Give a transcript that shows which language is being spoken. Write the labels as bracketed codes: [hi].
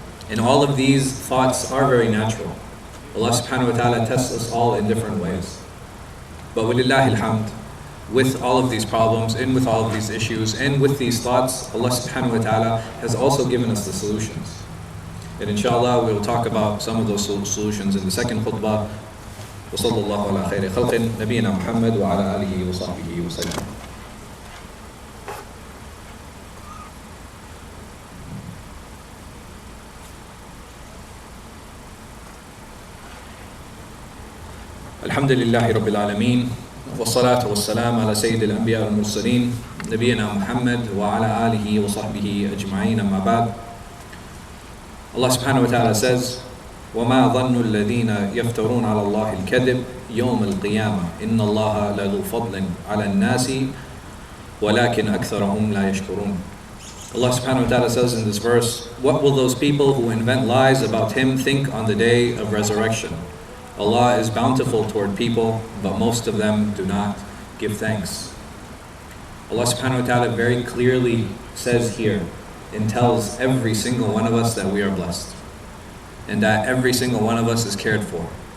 [en] And all of these thoughts are very natural. Allah subhanahu wa ta'ala tests us all in different ways. But walillahi alhamd, with all of these problems and with all of these issues and with these thoughts, Allah subhanahu wa ta'ala has also given us the solutions. And inshallah we will talk about some of those solutions in the second khutbah. [ar] وصلى الله على خير خلق نبينا محمد وعلى آله وصحبه وسلم. الحمد لله رب العالمين والصلاة والسلام على سيد الأنبياء والمرسلين نبينا محمد وعلى آله وصحبه أجمعين أما بعد. [en] Allah subhanahu wa ta'ala says, [ar] وَمَا ظَنُّ الَّذِينَ يَفْتَرُونَ عَلَى اللَّهِ الْكَذِبِ يَوْمَ الْقِيَامَةِ إِنَّ اللَّهَ لَذُو فَضْلٍ عَلَى النَّاسِ وَلَكِنْ أَكْثَرَهُمْ لَا يَشْكُرُونَ. [en] Allah subhanahu wa ta'ala says in this verse, what will those people who invent lies about Him think on the day of resurrection? Allah is bountiful toward people, but most of them do not give thanks. Allah subhanahu wa ta'ala very clearly says here and tells every single one of us that we are blessed and that every single one of us is cared for.